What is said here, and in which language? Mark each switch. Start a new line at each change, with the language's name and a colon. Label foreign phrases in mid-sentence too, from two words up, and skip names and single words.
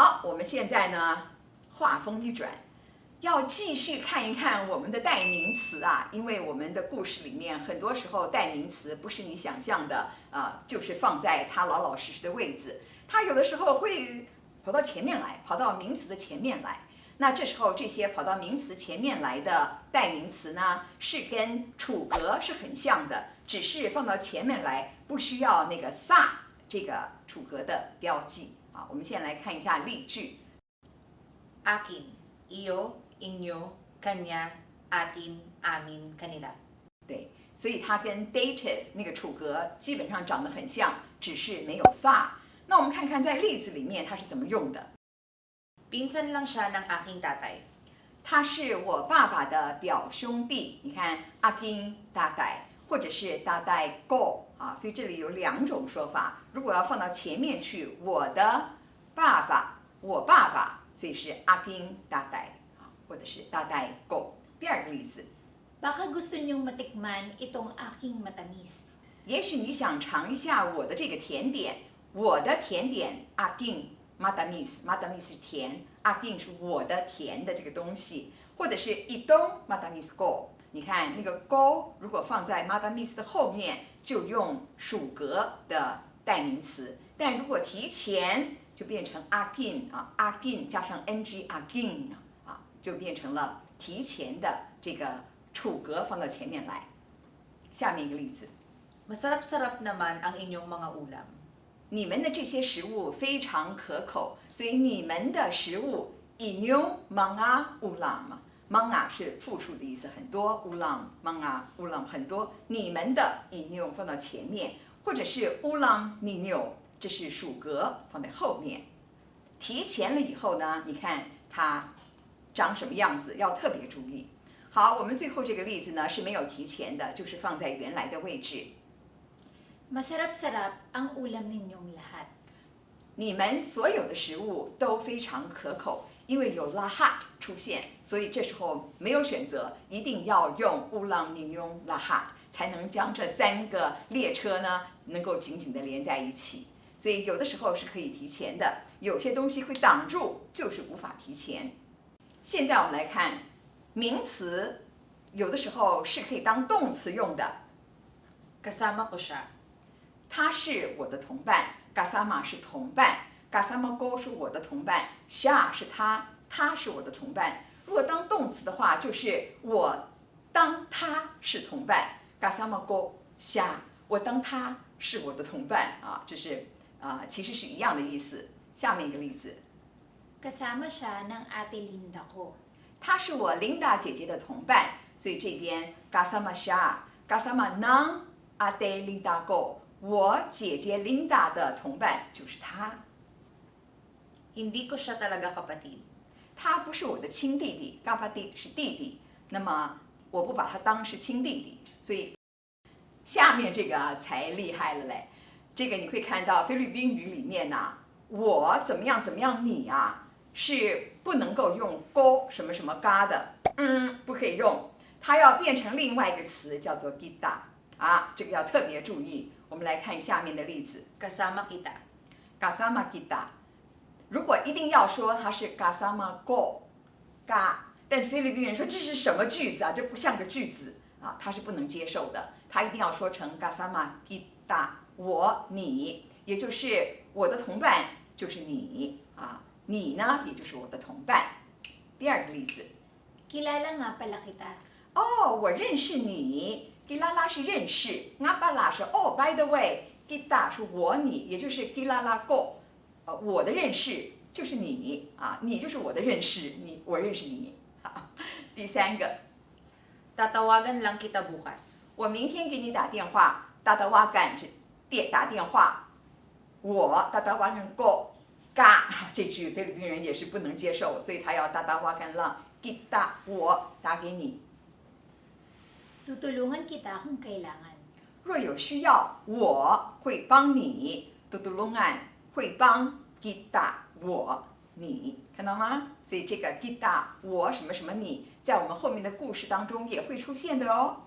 Chinese: 我们现在呢，话锋一转，要继续看一看我们的代名词啊，因为我们的故事里面很多时候代名词不是你想象的就是放在它老老实实的位置，它有的时候会跑到前面来，跑到名词的前面来。那这时候这些跑到名词前面来的代名词呢，是跟楚格是很像的，只是放到前面来不需要那个sa这个楚格的标记啊。我们先来看一下例句。
Filipino: Akin, iyo, inyo, kanya, atin, amin, kanila。
Chinese: 对，所以它跟 dative 那个楚格基本上长得很像，只是没有 sa。那我们看看在例子里面它是怎么用的。
Filipino: Pinsan lang siya ng aking tatay。
Chinese: 他是我爸爸的表兄弟。你看
Filipino: aking tatay
Chinese: 或者是
Filipino: tatay ko
Chinese: 啊，所以这里有两种说法。如果要放到前面去，我的爸爸，我爸爸，所以是
Filipino: aking tatay
Chinese: 啊，或者是
Filipino: tatay ko。
Chinese: 第二个例子。
Filipino: Baka gusto niyong matikman itong aking matamis。
Chinese: 也许你想尝一下我的这个甜点，我的甜点
Filipino: aking matamis
Chinese: 是甜 ，aking 是我的甜的这个东西，或者是
Filipino: itong matamis ko。
Chinese: 你看那个 ko 如果放在 matamis 的后面，就用属格的代名词；但如果提前，就变成 aking 啊 ，aking 加上
Filipino: ng aking
Chinese: 啊，就变成了提前的这个楚格放到前面来。下面一个例子。
Filipino: Masarap-sarap naman ang inyong mga ulam。
Chinese: 你们的这些食物非常可口，所以你们的食物
Filipino: inyong mga ulam。
Chinese: mga 是复数的意思，很多
Filipino: ulam mga ulam
Chinese: 很多，你们的 inyong 放到前面，或者是
Filipino: ulam ninyo
Chinese: 这是属格放在后面。提前了以后呢，你看它长什么样子，要特别注意。好，我们最后这个例子呢是没有提前的，就是放在原来的位置。
Filipino: Masarap-sarap ang ulam ninyong lahat。
Chinese: 你们所有的食物都非常可口，因为有 lahat 出现，所以这时候没有选择，一定要用
Filipino: ulam ninyong lahat
Chinese: 才能将这三个列车呢能够紧紧的连在一起。所以有的时候是可以提前的，有些东西会挡住，就是无法提前。现在我们来看名词，有的时候是可以当动词用的。
Filipino: Kasama ko siya。
Chinese: 他是我的同伴 ，kasama 是同伴 ，
Filipino: kasama ko
Chinese: 是我的同伴 ，siya 是他，他是我的同伴。如果当动词的话，就是我当他是同伴 ，
Filipino: kasama ko siya，
Chinese: 我当他是我的同伴啊，这是其实是一样的意思。下面一个例子。
Filipino: Kasama siya ng ate Linda ko。
Chinese: 他是我 Linda 姐姐的同伴，所以这边
Filipino: kasama siya， kasama ng ate Linda ko。
Chinese: 我姐姐 Linda 的同伴就是他。
Filipino: Hindi ko siya talaga kapatid。
Chinese: 他不是我的亲弟弟 ，kapatid 是弟弟，那么我不把他当是亲弟弟，所以下面这个才厉害了嘞。这个你会看到菲律宾语里面我怎么样怎么样你是不能够用 go 什么什么嘎的，不可以用，它要变成另外一个词叫做 kita 这个要特别注意。我们来看下面的例子
Filipino: Kasama kita。 kasama kita。
Chinese: 如果一定要说它是
Filipino: kasama ko
Chinese: 嘎，但菲律宾人说这是什么句子这不像个句子它是不能接受的，他一定要说成
Filipino: kasama kita，
Chinese: 我你，也就是我的同伴就是你你呢也就是我的同伴。第二个例子。
Filipino: Kilala nga pala kita。
Chinese: 我认识你。Kilala 是认识 ，
Filipino: nga pala
Chinese: 是
English: by the way，
Chinese: kita 是我你，也就是
Filipino: kilala ko，
Chinese: 我的认识就是你你就是我的认识，我认识你。第三个。
Filipino: Tatawagan lang kita bukas。
Chinese: 我明天给你打电话 ，tatawagan 是打电话，我
Filipino: tatawagan ko
Chinese: 嘎，这句菲律宾人也是不能接受，所以他要
Filipino: tatawagan lang kita
Chinese: 我打给你。
Filipino: Tutulungan kita kung kailangan。
Chinese: 若有需要，我会帮你。tutulungan 会帮 kita 我你，看到吗？所以这个 kita 我什么什么你，在我们后面的故事当中也会出现的哦。